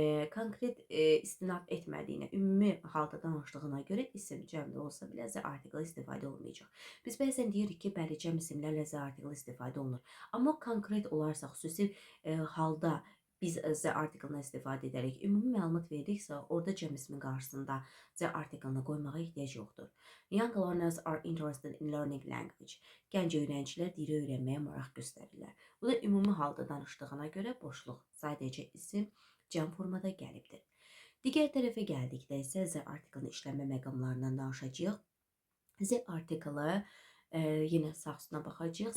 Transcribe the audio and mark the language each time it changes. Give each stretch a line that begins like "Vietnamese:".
Azerbaijani: Konkret istinad etmədiyinə, ümumi halda danışdığına görə isim cəmdə olsa belə z artikel istifadə olmayacaq. Biz bəzən deyirik ki, bəli, cəm isimlərlə z artikel istifadə olunur. Amma konkret olarsa, xüsusi halda biz z artikelini istifadə edərək ümumi məlumat veririksə, orada cəm ismin qarşısında z artikelini qoymağa ehtiyac yoxdur.
English: Young learners are interested in learning language.
Azerbaijani: Gənc öyrəncilər dili öyrənməyə maraq göstərirlər. Bu da ümumi halda danışdığına görə boşluq, sadəcə isim cəm formada gəlibdir. Digər tərəfə gəldikdə isə z artikelini işlənmə məqamlarından danışacağıq. Z artikeli yenə sağ üstünə baxacağıq.